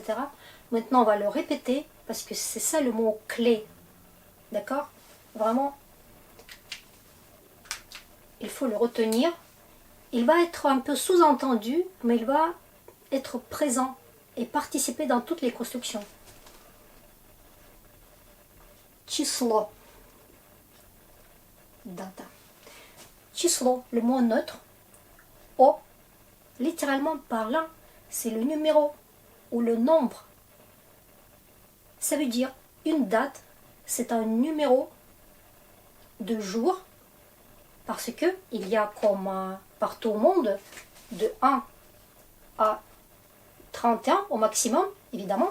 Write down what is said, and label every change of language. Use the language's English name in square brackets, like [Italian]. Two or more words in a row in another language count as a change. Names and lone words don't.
[French] Maintenant, on va le répéter parce que c'est ça le mot clé. D'accord? Vraiment, il faut le retenir. Il va être un peu sous-entendu, mais il va être présent et participer dans toutes les constructions. [Russian] Число. Data. Число, [French] le mot neutre. O, littéralement parlant, c'est le numéro ou le nombre. Ça veut dire une date, c'est un numéro de jour, parce que il y a comme partout au monde de 1 à 31 au maximum, évidemment.